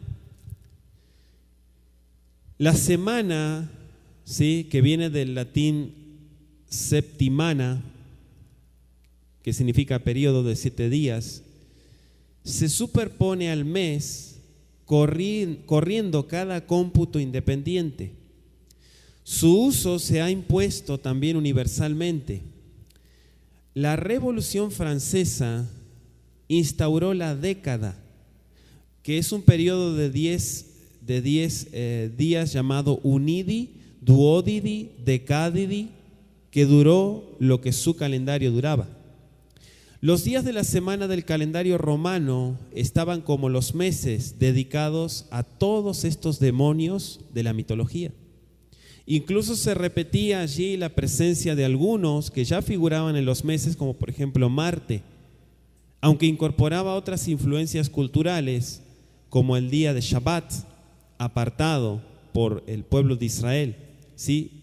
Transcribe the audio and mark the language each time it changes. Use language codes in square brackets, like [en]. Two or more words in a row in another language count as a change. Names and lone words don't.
[es] La semana, ¿sí?, que viene del latín septimana, que significa periodo de 7 días, se superpone al mes corriendo cada cómputo independiente. Su uso se ha impuesto también universalmente. La Revolución Francesa instauró la década, que es un periodo de 10 días llamado unidi, duodidi, decadidi, que duró lo que su calendario duraba. Los días de la semana del calendario romano estaban como los meses dedicados a todos estos demonios de la mitología. Incluso se repetía allí la presencia de algunos que ya figuraban en los meses, como por ejemplo Marte, aunque incorporaba otras influencias culturales, como el día de Shabbat, apartado por el pueblo de Israel, ¿sí?